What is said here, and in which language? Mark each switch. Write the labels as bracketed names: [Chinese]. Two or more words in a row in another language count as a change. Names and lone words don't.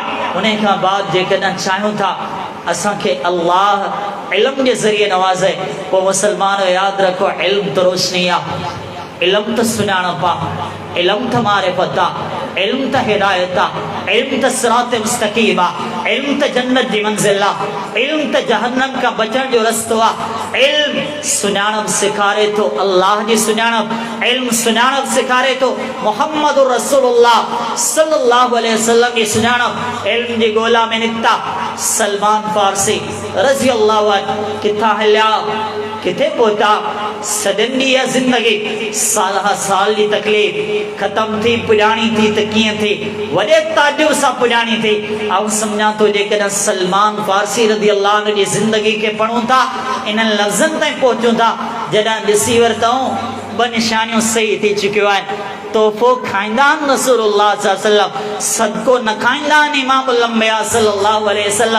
[Sindhi] उन खां बाद जेकॾहिं चाहियूं था असांखे अल्लाह इल्म जे ज़रिए नवाज़े, पोइ मुसलमान यादि रखो इल्म त रोशनी आहे, इल्म त सुञाणप आहे, इल्म त मारिफत आहे, इल्म त हिदायत आहे, इल्म त सिरात मुस्तक़ीम आहे, इल्म त जन्नत जी मंज़िल आहे, इल्म त जहन्नम खां बचण जो रस्तो आहे। इल्म सुञाणप सेखारे थो अल्लाह जी सुञाणप, इल्म सुञाणप सेखारे थो [Arabic] محمد رسول الله صلى الله عليه وسلم [Sindhi] जी सुञाणप। इल्म जी ॻोल्हा में निकिता सलमान फारसी [Arabic] رضي الله عنه, [Sindhi] किथां हलिया किथे पहुता, सदन दी जिंदगी साल साल जी तकलीफ़ खत्म थी, पुॼाणी थी त कीअं थी, वॾे ताजुब सां पुॼाणी थी। ऐं सम्झां थो जेकॾहिं सलमान फारसी [Arabic] رضي الله عنه [Sindhi] जी ज़िंदगी खे पढ़ूं था, इन्हनि लफ़्ज़नि ताईं पहुचूं था, जॾहिं ॾिसी वरितऊं ॿ निशानियूं सही थी चुकियूं आहिनि। तोहफ़ो खाईंदा आहिनि [Arabic] رسول الله صلى الله عليه وسلم, [Sindhi] सदको न खाईंदा आहिनि [Arabic] إمام الأنبياء صلى الله عليه وسلم.